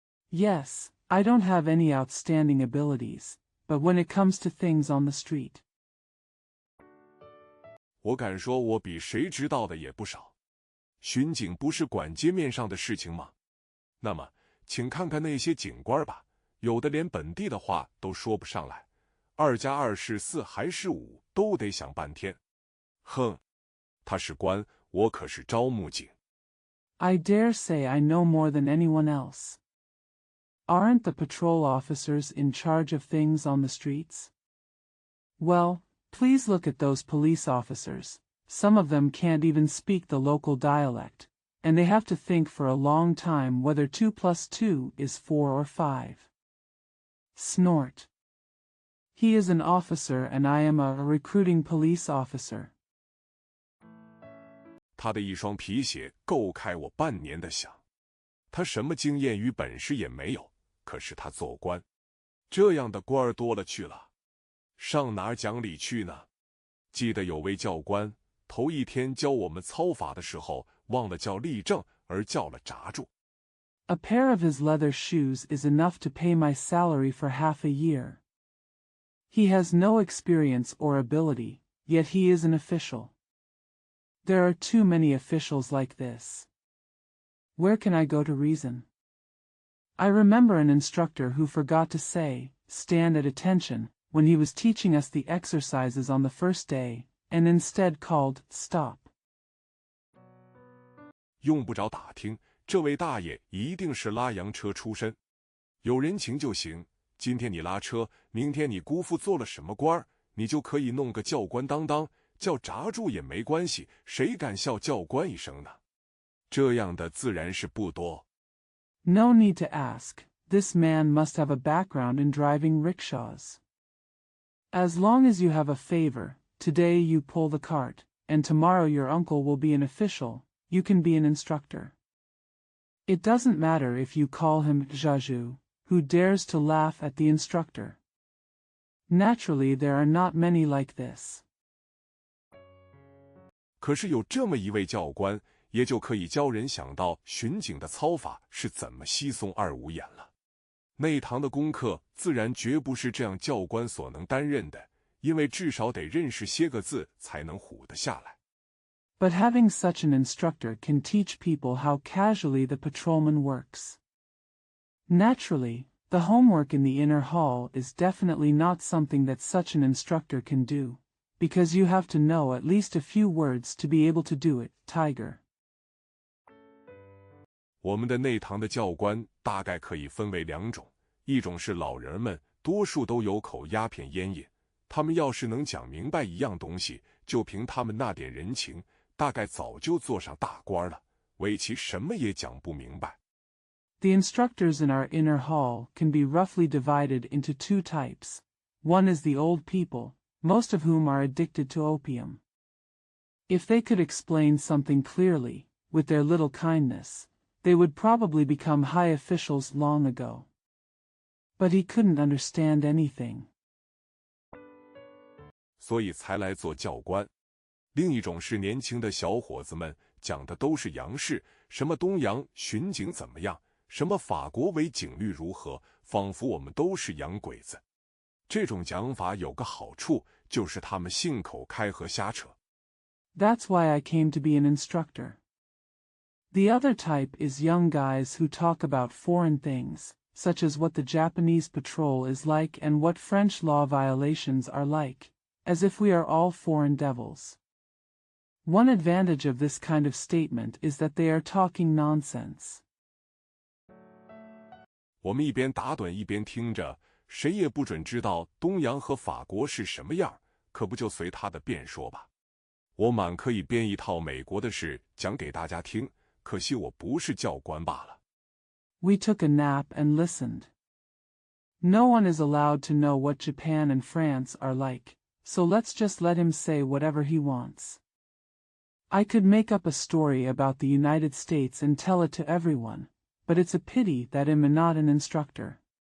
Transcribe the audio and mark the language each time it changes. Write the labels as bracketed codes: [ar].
[en] Yes, I don't have any outstanding abilities, but when it comes to things on the street. [zh] 我敢说我比谁知道的也不少。巡警不是管街面上的事情吗？那么，请看看那些警官吧，有的连本地的话都说不上来，2+2是4还是5，都得想半天。哼，他是官，我可是招募警。 [en] I dare say I know more than anyone else. Aren't the patrol officers in charge of things on the streets? Well, please look at those police officers. Some of them can't even speak the local dialect, and they have to think for a long time whether 2 plus 2 is 4 or 5. Snort. He is an officer and I am a recruiting police officer. [zh] 他的一双皮鞋够开我半年的饷。他什么经验与本事也没有，可是他做官，这样的官儿多了去了，上哪儿讲理去呢？记得有位教官，头一天教我们操法的时候，忘了叫立正，而叫了闸柱。 [en] A pair of his leather shoes is enough to pay my salary for half a year. He has no experience or ability, yet he is an official. There are too many officials like this. Where can I go to reason? I remember an instructor who forgot to say, "Stand at attention," when he was teaching us the exercises on the first day, and instead called, "Stop." [zh] 用不着打听，这位大爷一定是拉洋车出身，有人情就行。今天你拉车，明天你姑父做了什么官儿，你就可以弄个教官当当，叫闸柱也没关系，谁敢笑教官一声呢？这样的自然是不多。 [en] No need to ask, this man must have a background in driving rickshaws. As long as you have a favor, today you pull the cart, and tomorrow your uncle will be an official, you can be an instructor. It doesn't matter if you call him Zhazhu, who dares to laugh at the instructor. Naturally, there are not many like this. [zh] 可是有这么一位教官，也就可以教人想到巡警的操法是怎么稀松二五眼了。内堂的功课自然绝不是这样教官所能担任的，因为至少得认识些个字才能唬得下来。 [en] But having such an instructor can teach people how casually the patrolman works. Naturally, the homework in the inner hall is definitely not something that such an instructor can do, because you have to know at least a few words to be able to do it, Tiger. [zh] 我们的内堂的教官大概可以分为两种，一种是老人们，多数都有口鸦片烟瘾，他们要是能讲明白一样东西，就凭他们那点人情，大概早就做上大官了，为其什么也讲不明白。 [en] The instructors in our inner hall can be roughly divided into 2 types. One is the old people, most of whom are addicted to opium. If they could explain something clearly, with their little kindness, they would probably become high officials long ago. But he couldn't understand anything. [zh] 所以才来做教官。另一种是年轻的小伙子们，讲的都是洋事，什么东洋巡警怎么样，什么法国伪警律如何，仿佛我们都是洋鬼子。这种讲法有个好处，就是他们信口开河瞎扯。 [en] That's why I came to be an instructor. The other type is young guys who talk about foreign things, such as what the Japanese patrol is like and what French law violations are like, as if we are all foreign devils. One advantage of this kind of statement is that they are talking nonsense. [zh] 我们一边打盹一边听着，谁也不准知道东洋和法国是什么样，可不就随他的便说吧。我满可以编一套美国的事讲给大家听，可惜我不是教官罢了。 [en] We took a nap and listened. No one is allowed to know what Japan and France are like, so let's just let him say whatever he wants. I could make up a story about the United States and tell it to everyone, but it's a pity that I'm not an instructor.